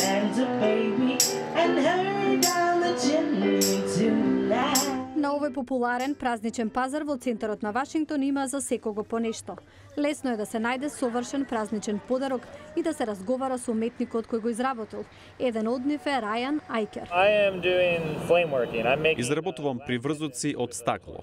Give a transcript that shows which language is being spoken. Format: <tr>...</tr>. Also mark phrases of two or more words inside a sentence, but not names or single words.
<en>hands a baby and her down the chimney tonight.</en> <mk>На овој популарен празничен пазар во центарот на Вашингтон има за секого по нешто. Лесно е да се најде совршен празничен подарок и да се разговара со уметникот кој го изработил. Еден од нив е Рајан Ајкер. Изработувам приврзоци од стакло.</mk>